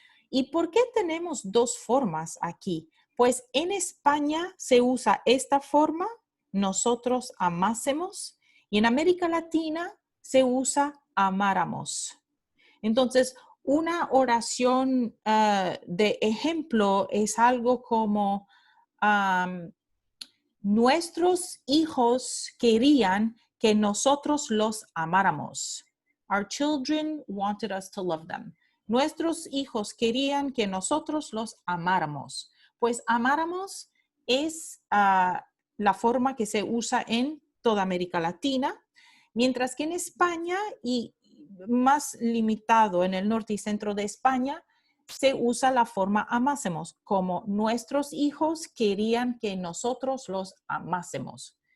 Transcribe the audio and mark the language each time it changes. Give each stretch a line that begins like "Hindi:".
Spanish: ¿Y por qué tenemos 2 formas aquí? Pues en España se usa esta forma, nosotros amásemos, y en América Latina se usa amáramos. Entonces, una oración de ejemplo es algo como nuestros hijos querían que nosotros los amáramos.
English: Our children wanted us to love them.
Spanish: Nuestros hijos querían que nosotros los amáramos. Pues amáramos es la forma que se usa en toda América Latina, mientras que en España y más limitado en el norte y centro de España, se usa la forma amásemos, como nuestros hijos querían que nosotros los amásemos.